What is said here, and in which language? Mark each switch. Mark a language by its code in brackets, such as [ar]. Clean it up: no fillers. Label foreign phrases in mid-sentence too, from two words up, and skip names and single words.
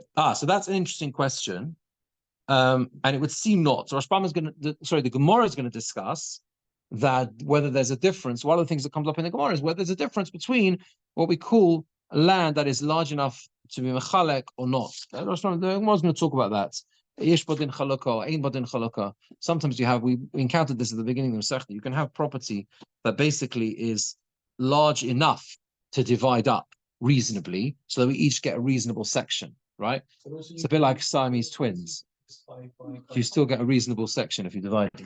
[en] So that's an interesting question, and it would seem not. So Rashbam is the Gemora is going to discuss that whether there's a difference. One of the things that comes up in the Gemora is whether there's a difference between what we call land that is large enough to be mechalek or not. The Gemora is going to talk about that [he] Yesh bodin chalaka, ein bodin chalaka. [en] Sometimes you have, we encountered this at the beginning of the Masechta. You can have property that basically is large enough to divide up reasonably, so that we each get a reasonable section, right? It's a bit like Siamese twins. You still get a reasonable section if you divide it.